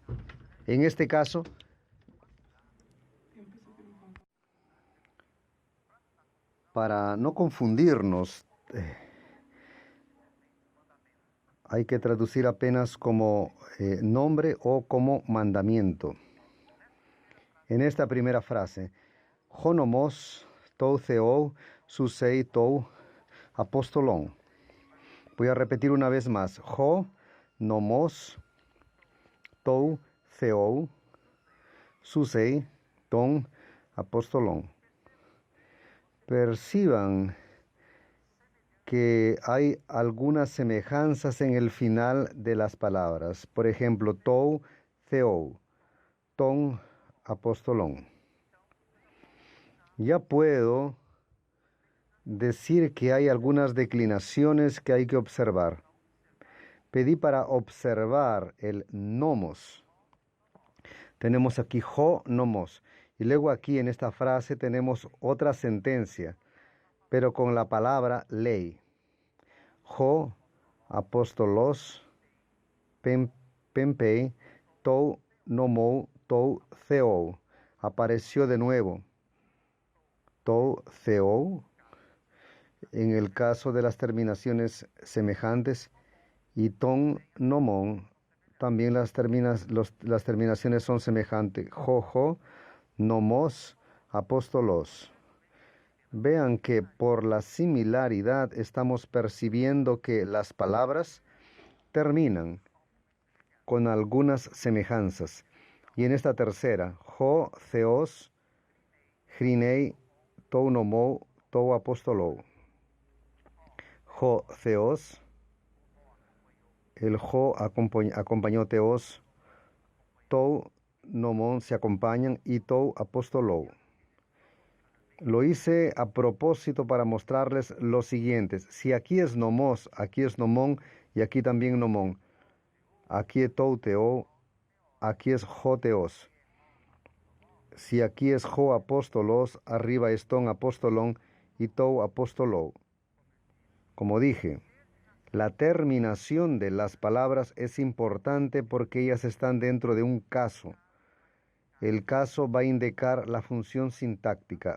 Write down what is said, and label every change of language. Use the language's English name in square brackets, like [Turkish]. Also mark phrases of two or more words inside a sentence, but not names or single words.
[Spanish] En este caso, para no confundirnos, hay que traducir apenas como nombre o como mandamiento. En esta primera frase, [Greek] ὁνόμος τοῦ θεοῦ σώζει τοῦ ἀπόστολον. [Spanish] Voy a repetir una vez más. [Greek] Ὁ, νόμος, τοῦ, θεοῦ, σώζει, τόν, ἀπόστολον. [Spanish] Perciban que hay algunas semejanzas en el final de las palabras. Por ejemplo, [Greek] τοῦ, θεοῦ, τόν, ἀπόστολον. [Spanish] Ya puedo decir que hay algunas declinaciones que hay que observar. Pedí para observar el nomos. Tenemos aquí [Greek] ὁ νόμος. [Spanish] Y luego aquí en esta frase tenemos otra sentencia, pero con la palabra ley. [Greek] Ὁ ἀπόστολος πέμπει τοῦ νόμου τοῦ θεοῦ. [Spanish] Apareció de nuevo. [Greek] Τοῦ θεοῦ. [Spanish] En el caso de las terminaciones semejantes. Y [Greek] τὸν νόμον, [Spanish] también las terminaciones son semejantes. [Greek] Ὁὁ, νόμος, ἀπόστολος. [Spanish] Vean que por la similaridad estamos percibiendo que las palabras terminan con algunas semejanzas. Y en esta tercera, [Greek] ὁ, θεός, κρίνει, τοῦ νόμου, τοῦ ἀποστόλου. Ὁ, θεός. [Spanish] El jo acompañó teos, [Greek] τοῦ νόμον [Spanish] se acompañan y [Greek] τοῦ ἀποστόλου. [Spanish] Lo hice a propósito para mostrarles lo siguiente. Si aquí es nomos, aquí es nomón y aquí también nomón. Aquí es [Greek] τοῦ θεῷ, [Spanish] aquí es [Greek] ὁ θεός. [Spanish] Si aquí es [Greek] ὁ ἀπόστολος, [Spanish] arriba es [Greek] τὸν ἀπόστολον [Spanish] y [Greek] τοῦ ἀποστόλου. [Spanish] Como dije, la terminación de las palabras es importante porque ellas están dentro de un caso. El caso va a indicar la función sintáctica.